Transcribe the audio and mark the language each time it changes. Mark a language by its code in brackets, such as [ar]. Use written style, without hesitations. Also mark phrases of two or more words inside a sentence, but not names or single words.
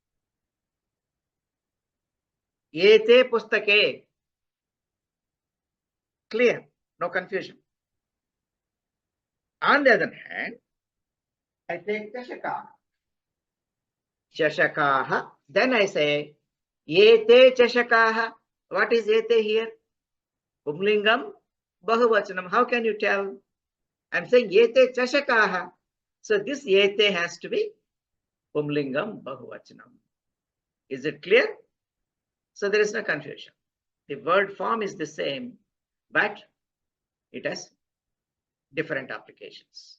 [sa] एते पुस्तके. [en] Clear? No confusion. On the other hand, I take Chashakaha. Chashakaha. Then I say [sa] एते चषकाः. [en] What is Ete here? [sa] पुंलिङ्गम् बहुवचनम्. [en] How can you tell? I'm saying [sa] एते चषकाः. [en] So this Ete has to be [sa] पुंलिङ्गम् बहुवचनम्. [en] Is it clear? So there is no confusion. The word form is the same, but it has different applications.